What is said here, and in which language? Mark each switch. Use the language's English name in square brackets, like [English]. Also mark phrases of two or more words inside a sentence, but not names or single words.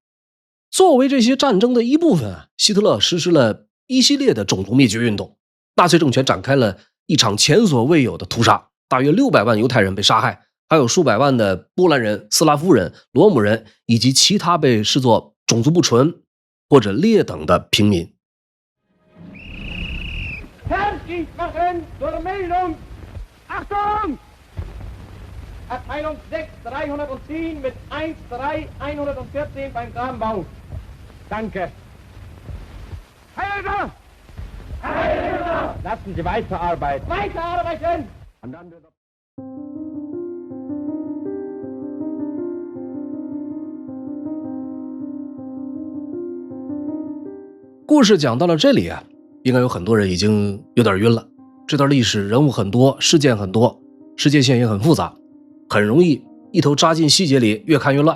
[Chinese] 作为这些战争的一部分，希特勒实施了一系列的种族灭绝运动，纳粹政权展开了一场前所未有的屠杀，大约600万犹太人被杀害，还有数百万的波兰人、斯拉夫人、罗姆人以及其他被视作种族不纯或者劣等的平民。 [German] Fertig machen zur Meldung! Achtung! Abteilung 6, 310 mit 13114 beim Grabenbau. Danke. Heilder! Heilder! Lassen Sie weiterarbeiten. Weiterarbeiten! Und dann wird... [Chinese] 故事讲到了这里啊，应该有很多人已经有点晕了。这段历史人物很多，事件很多，世界线也很复杂，很容易一头扎进细节里，越看越乱。